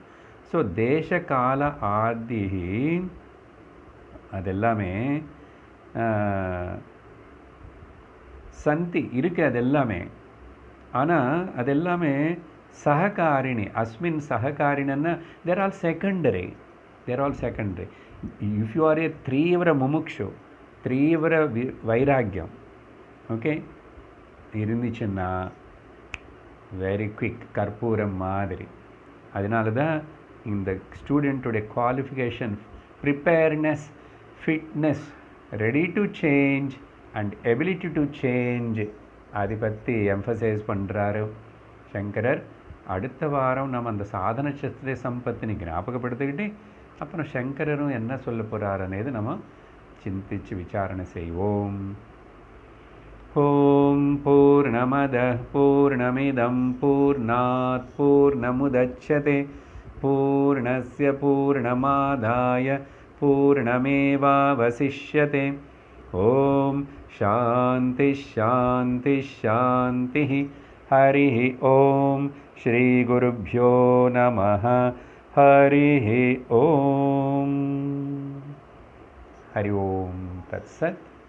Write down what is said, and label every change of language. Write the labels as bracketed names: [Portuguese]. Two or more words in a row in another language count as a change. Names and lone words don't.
[Tamil] ஸோ தேச கால ஆதி அதெல்லாமே சந்தி இருக்கு, அது எல்லாமே. ஆனால் அது எல்லாமே சககாரிணி. அஸ்மின் சககாரிணன்னா [English] there all secondary. if you are a [Tamil] தீவிர முமுக்ஷு, தீவிர வைராக்கியம் ஓகே இருந்துச்சுன்னா [English] very quick [Tamil] கற்பூரம் மாதிரி. அதனால தான் இந்த ஸ்டூடெண்ட்டுடைய [English] qualification, preparedness, fitness, ready to change and ability to change, [Tamil] அதை பற்றி எம்ஃபசைஸ் பண்ணுறாரு சங்கரர். அடுத்த வாரம் நம்ம அந்த சாதன சஸ்திர சம்பத்தினி ஞாபகப்படுத்திக்கிட்டு அப்புறம் சங்கரரும் என்ன சொல்ல போகிறாருன்னது நம்ம சிந்திச்சு விசாரணை செய்வோம். [Sanskrit] ॐ पूर्णमदः पूर्णमिदं पूर्णात् पूर्णमुदच्यते पूर्णस्य पूर्णमादाय पूर्णमेवावशिष्यते. ॐ शान्ति शान्ति शान्ति. हरि ॐ श्री गुरुभ्यो नमः. हरि ॐ। हरि ॐ तत्सत्.